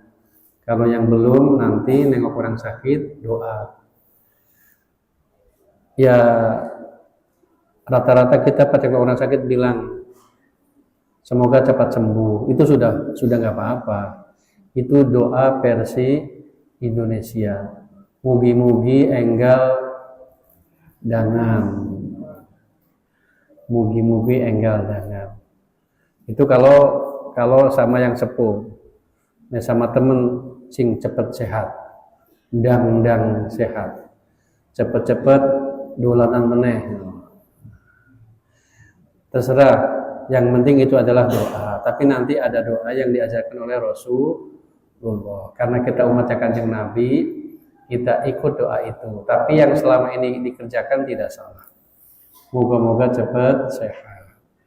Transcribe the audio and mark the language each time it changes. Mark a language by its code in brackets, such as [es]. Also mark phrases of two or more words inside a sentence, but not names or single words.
[id] Kalau yang belum nanti nengok orang sakit doa. Ya rata-rata kita pada orang sakit bilang semoga cepat sembuh. Itu sudah nggak apa-apa. Itu doa versi Indonesia. [jv] Mugi-mugi enggal dangan. Mugi-mugi enggal dangan. [id] Itu kalau sama yang sepuh. Nah, sama temen [jv] sing cepet sehat. Ndang sehat. Cepet-cepet dolanan meneh. [id] Terserah, yang penting itu adalah doa. Tapi nanti ada doa yang diajarkan oleh Rasulullah. Karena kita umatnya Kanjeng Nabi, kita ikut doa itu. Tapi yang selama ini dikerjakan tidak salah. Moga-moga cepat sehat.